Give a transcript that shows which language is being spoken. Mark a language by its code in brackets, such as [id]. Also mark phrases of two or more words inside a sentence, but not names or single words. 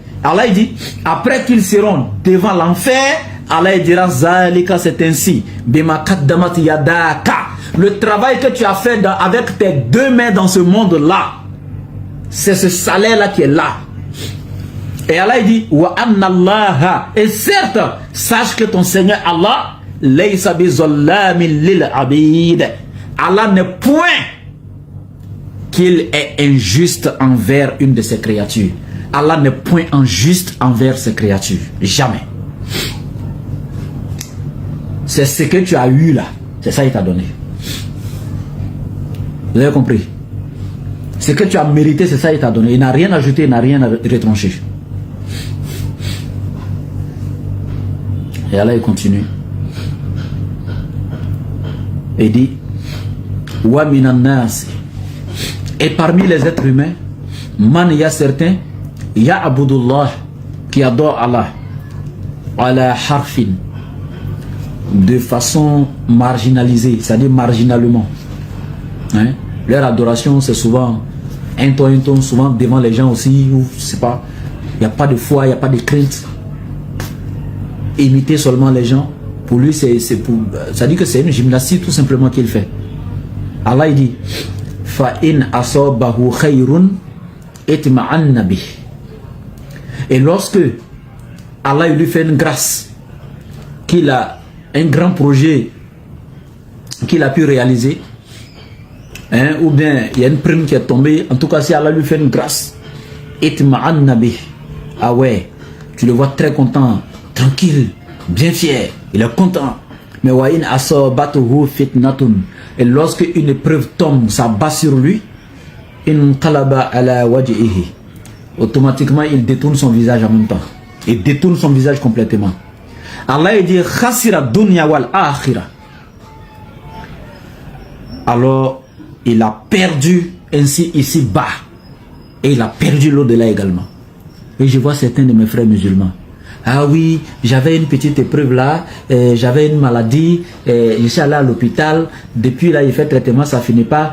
[fr] Allah il dit, après qu'ils seront devant l'enfer, Allah il dira, Zalika, c'est ainsi, [ar] بما قدمت يداك. [fr] Le travail que tu as fait avec tes 2 mains dans ce monde-là, c'est ce salaire-là qui est là. Et Allah il dit, [ar] وأن الله, [fr] et certes, sache que ton Seigneur Allah, [ar] ليس بظلام للعبيد. [fr] Allah n'est point qu'il est injuste envers une de ses créatures. Allah n'est point injuste envers ses créatures. Jamais. C'est ce que tu as eu là. C'est ça qu'il t'a donné. Vous avez compris? Ce que tu as mérité, c'est ça qu'il t'a donné. Il n'a rien ajouté, il n'a rien retranché. Et Allah il continue. Et dit, [ar] ومن الناس. [fr] Et parmi les êtres humains, man, il y a certains, [ar] يا عبد الله, [fr] qui adorent Allah, [ar] على حرف, [fr] de façon marginalisée, c'est-à-dire marginalement. Hein? Leur adoration, c'est souvent un ton, souvent devant les gens aussi, ou je sais pas, il n'y a pas de foi, il n'y a pas de crainte. Imiter seulement les gens, pour lui, ça dit que c'est une gymnastique tout simplement qu'il fait. Allah il dit, [ar] فإن أصابه خير اطمأن به. [fr] Et lorsque Allah il lui fait une grâce, qu'il a un grand projet qu'il a pu réaliser, hein, ou bien il y a une prime qui est tombée, en tout cas si Allah lui fait une grâce, [ar] اطمأن به. [fr] Ah ouais, tu le vois très content, tranquille, bien fier, il est content. [ar] Mais وإن أصابته فتنة. [fr] Et lorsque une épreuve tombe, ça bat sur lui, [ar] انقلب على وجهه. [fr] Automatiquement, il détourne son visage en même temps. Il détourne son visage complètement. Allah il dit [ar] خسر الدنيا والآخرة. [fr] Alors, il a perdu ainsi ici-bas. Et il a perdu l'au-delà également. Et je vois certains de mes frères musulmans. Ah oui, j'avais une petite épreuve là, j'avais une maladie, je suis allé à l'hôpital, depuis là, il fait traitement, ça finit pas.